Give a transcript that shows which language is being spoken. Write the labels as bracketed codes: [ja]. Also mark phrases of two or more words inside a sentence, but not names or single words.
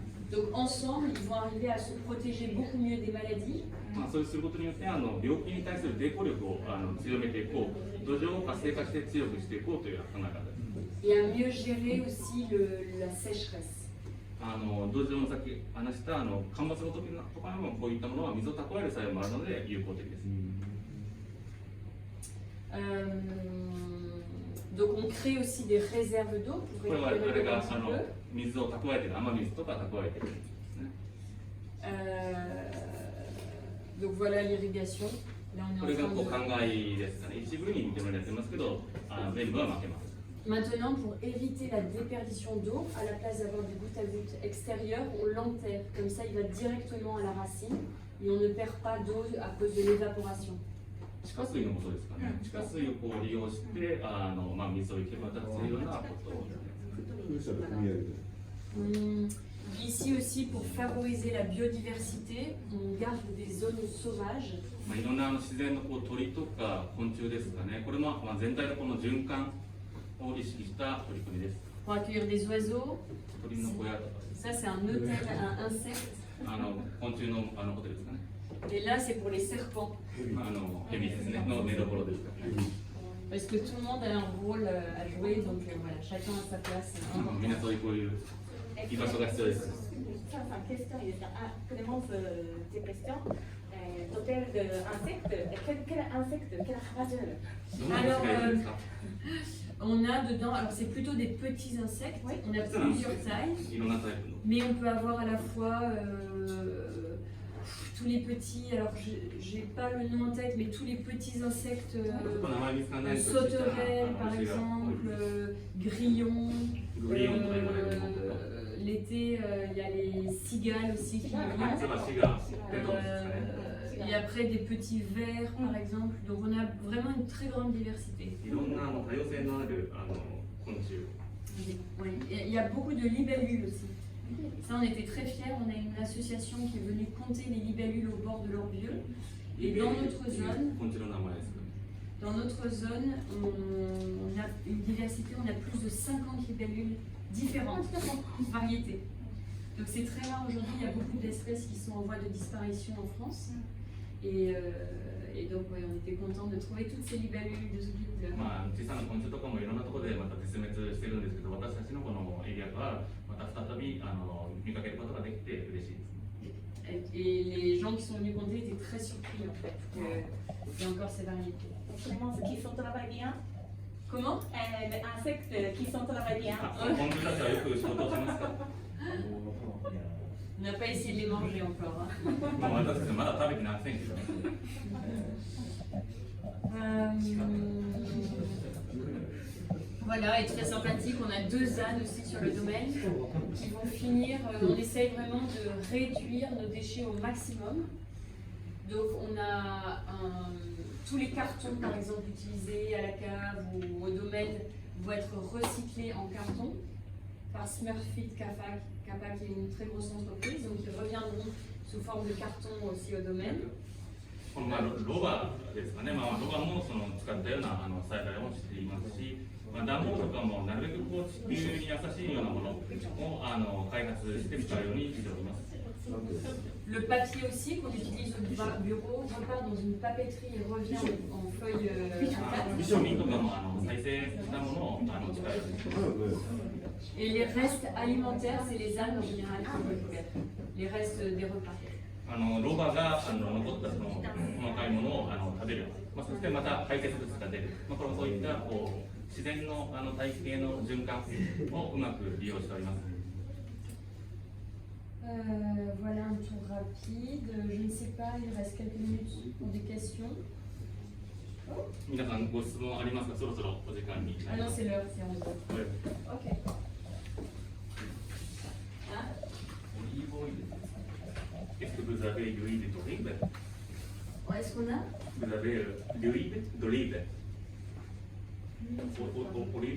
[fr] Donc ensemble, ils vont arriver à se protéger beaucoup mieux des maladies. [ja] そうすることによって病気に対する抵抗力を強めていこう、土壌を活性化して強くしていこうという考え方です。 [fr] Et à mieux gérer aussi la sécheresse. [ja] 土壌のさっき話した干ばつの時とかもこういったものは水を蓄える作用もあるので有効的です。 [fr] Donc on crée aussi des réserves d'eau pour [ja] これはあれ [fr] récupérer l'eau [ja] が [fr] un petit peu. [ja] 水を蓄えている雨水とか蓄えているんですね。 [fr] Donc voilà l'irrigation. Là on [ja] こ [fr] est [ja] れ [fr] en [ja] がこう [fr] train [ja] 灌漑ですかね。一部に認められてますけど、全部は負けます。 [fr] de... Maintenant pour éviter la déperdition d'eau, à la place d'avoir des gouttes à gouttes extérieures, on l'enterre. Comme ça il va directement à la racine et on ne perd pas d'eau à cause de l'évaporation. [ja] 地下水のことですかね。地下水をこう利用して、水を行き渡らせるようなことを。 [fr] Ici aussi, pour favoriser la biodiversité, on garde des zones sauvages. [ja] いろんな自然のこう鳥とか昆虫ですかね。これも全体のこの循環を意識した取り組みです。 [fr] Pour accueillir des oiseaux. [ja] 鳥の小屋とか、 [fr] Ça, c'est un hôtel à insectes. [ja] 昆虫のホテルですかね。 [fr] Et là, c'est pour les serpents. [ja] ヘビですね。の寝所ですかね。 [fr] Parce que tout le monde a un rôle à jouer, donc voilà, chacun a sa place. [ja] みんなそういうこういう居場所が必要です。 [fr] question, il y a vraiment des questions. L'hôtel d'insectes, quel insecte, quelle ravageur? [ja] どんな虫がいるんですか。 [fr] On a dedans, alors c'est plutôt des petits insectes, Oui. on a plusieurs tailles, [ja] いろんなタイプの。 [fr] mais on peut avoir à la fois tous les petits, alors j'ai pas le nom en tête, mais tous les petits insectes, [ja] ちょっと名前見つからないと。 [fr] sauterelles par exemple, grillons, [ja] グリーンとか言われるものとか。 [fr] l'été il y a les cigales aussi qui [ja] ツバ [fr] viennent. [ja] シが出てるんですかね。 [fr] Et après des petits vers par exemple, donc on a vraiment une très grande diversité. [ja] いろんな多様性のある昆虫。 [fr] Oui. Et il y a beaucoup de libellules aussi. Ça on était très fiers, on a une association qui est venue compter les libellules au bord de l'Orbieu. Et dans notre zone, [ja] 昆虫の名前ですか。 [fr] dans notre zone, on a une diversité, on a plus de 50 libellules différentes, variétés. Donc c'est très rare aujourd'hui, il y a beaucoup d'espèces qui sont en voie de disparition en France. Et donc ouais, on était contents de trouver toutes ces libellules de ce type-là. [ja] 小さな昆虫とかもいろんなところでまた絶滅してるんですけど、私たちのこのエリアはまた再び見かけることができて嬉しいです。 [fr] Et les gens qui sont venus compter étaient très surpris en fait qu'il y a encore ces variétés. Vraiment, ceux qui sont travaillent bien. Comment? Les insectes qui sont travaillent bien. [ja] 昆虫たちはよく仕事をしますか。 [fr] On n'a pas essayé de les manger encore. Hein. [ja] 私たちまだ食べてませんけど。 [fr] Voilà, et très sympathique, on a 2 ânes aussi sur le domaine qui vont finir, on essaye vraiment de réduire nos déchets au maximum. Donc on a tous les cartons par exemple utilisés à la cave ou au domaine vont être recyclés en carton par Smurfit Kappa qui est une très grosse entreprise, donc ils reviendront sous forme de carton aussi au domaine. [ja] このロバですかね。ロバも使ったような栽培をしていますし、暖房とかもなるべくこう地球に優しいようなものを開発して使うようにしております。 [fr] Le papier aussi qu'on utilise au bureau repart dans une papeterie et revient en feuille A4. [ja] 紙とかも再生したものを使う。 [fr] Et les restes alimentaires, c'est les ânes en général qui vont le faire. Les restes des repas. [ja] ロバが残ったその細かいものを食べる。そしてまた排泄物が出る。これもそういったこう自然の大気系の循環をうまく利用しております。 [fr] Voilà un tour rapide. Je ne sais pas, il reste quelques minutes pour des questions. [ja] 皆さんご質問ありますか。そろそろお時間に。 [fr] Ah non, c'est l'heure, c'est 11h. Ok. Hein? [ja] オリーブオイルですか。 [fr] Est-ce que vous avez l'huile d'olive? Est-ce qu'on a? Vous avez l'huile d'olive? Olive?